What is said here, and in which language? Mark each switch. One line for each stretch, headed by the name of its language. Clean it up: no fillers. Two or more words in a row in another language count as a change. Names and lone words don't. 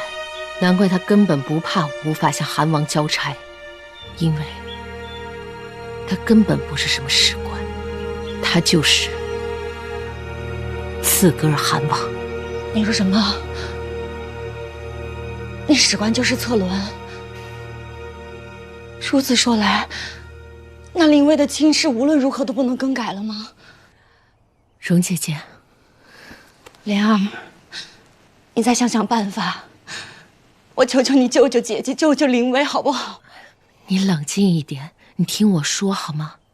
Chinese: 難怪他根本不怕無法向韓王交差，因為他根本不是什麼史官，他就是刺格爾韓王。你說什麼？那史官就是策倫？如此說來，那靈薇的親事無論如何都不能更改了嗎？容姐姐，蓮兒，你再想想辦法。我求求你救救姐姐，救救靈薇，好不好？你冷靜一點，你聽我說好嗎？